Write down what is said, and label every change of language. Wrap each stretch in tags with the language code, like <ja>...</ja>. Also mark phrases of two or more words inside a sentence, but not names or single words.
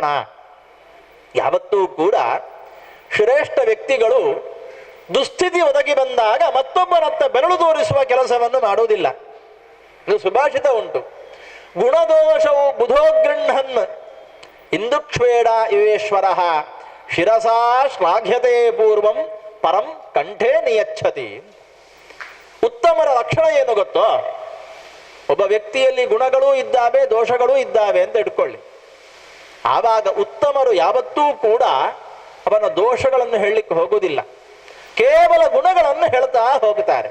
<kn>ಯಾವತ್ತೂ ಕೂಡ ಶ್ರೇಷ್ಠ ವ್ಯಕ್ತಿಗಳು ದುಸ್ಥಿತಿ ಒದಗಿ ಬಂದಾಗ ಮತ್ತೊಬ್ಬರತ್ತ ಬೆರಳು ತೋರಿಸುವ ಕೆಲಸವನ್ನು ಮಾಡುವುದಿಲ್ಲ. ಇದು ಸುಭಾಷಿತ ಉಂಟು,</kn> <sa>ಗುಣದೋಷವು ಬುಧೋಗೃಹನ್ ಇಂದುಕ್ಷ್ವೇಡ ಇವೇಶ್ವರ ಶಿರಸಾ ಶ್ಲಾಘ್ಯತೆ ಪೂರ್ವಂ ಪರಂ ಕಂಠೇ ನಿಯಚ್ಛತಿ.</sa> <kn>ಉತ್ತಮರ ಲಕ್ಷಣ ಏನು ಗೊತ್ತೋ? ಒಬ್ಬ ವ್ಯಕ್ತಿಯಲ್ಲಿ ಗುಣಗಳೂ ಇದ್ದಾವೆ, ದೋಷಗಳೂ ಇದ್ದಾವೆ ಅಂತ ಇಟ್ಕೊಳ್ಳಿ. ಆವಾಗ ಉತ್ತಮರು ಯಾವತ್ತೂ ಕೂಡ ಅವನ ದೋಷಗಳನ್ನು ಹೇಳಲಿಕ್ಕೆ ಹೋಗುವುದಿಲ್ಲ, ಕೇವಲ ಗುಣಗಳನ್ನು ಹೇಳ್ತಾ ಹೋಗುತ್ತಾರೆ.</kn>